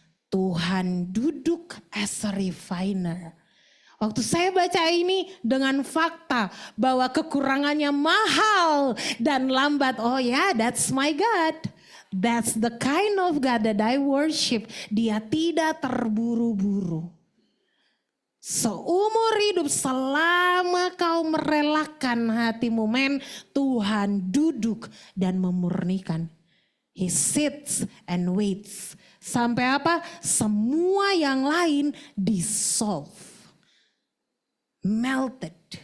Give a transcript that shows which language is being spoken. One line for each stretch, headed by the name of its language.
Indonesian: Tuhan duduk
English: as a refiner.
Indonesian: Waktu saya baca ini dengan fakta bahwa kekurangannya mahal dan lambat.
English: Oh ya, that's my God. That's the kind of God that I worship.
Indonesian: Dia tidak terburu-buru. Seumur hidup selama kau merelakan hatimu men, Tuhan duduk dan memurnikan.
English: He sits and waits.
Indonesian: Sampai apa? Semua yang lain
English: dissolve. Melted.